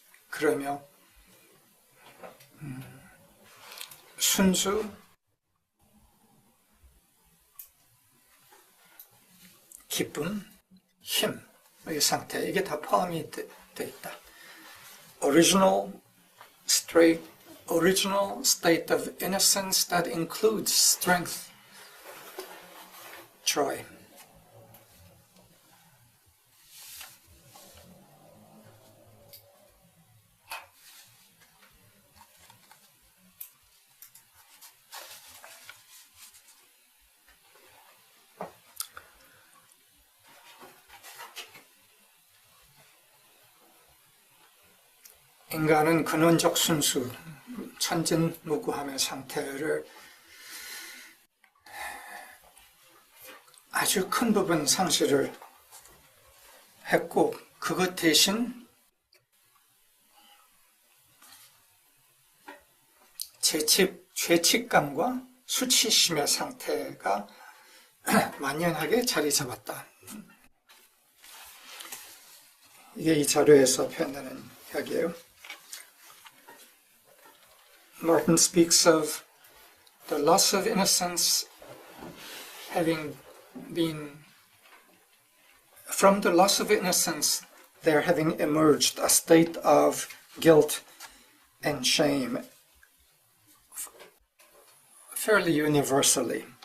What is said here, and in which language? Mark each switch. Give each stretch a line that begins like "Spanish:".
Korean: 그러며 순수, 기쁨, 힘, 이 상태, 이게 다 포함이 돼 있다.
English: Original, straight, original state of innocence that includes strength, joy.
Korean: 인간은 근원적 순수, 천진무구함의 상태를 아주 큰 부분 상실을 했고, 그것 대신 죄책감과 수치심의 상태가 만연하게 자리 잡았다. 이게 이 자료에서 표현되는 이야기예요.
English: Martin speaks of the loss of innocence having been, from the loss of innocence, there having emerged a state of guilt and shame fairly universally.